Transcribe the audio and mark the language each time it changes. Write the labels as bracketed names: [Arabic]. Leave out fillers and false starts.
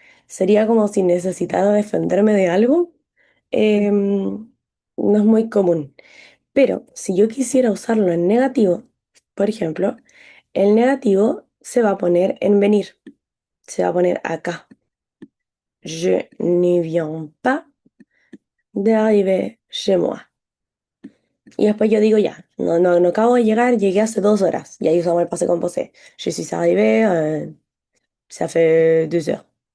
[Spanish] Sería como si necesitara defenderme de algo. No es muy común. Pero si yo quisiera usarlo en negativo, por ejemplo, el negativo se va a poner en venir, se va a poner acá. [French] Je ne viens pas d'arriver chez moi. [Spanish] Y después yo digo ya, no acabo de llegar, llegué hace 2 horas. Y ahí usamos el passé composé. [French] Je suis arrivé, ça fait 2 heures.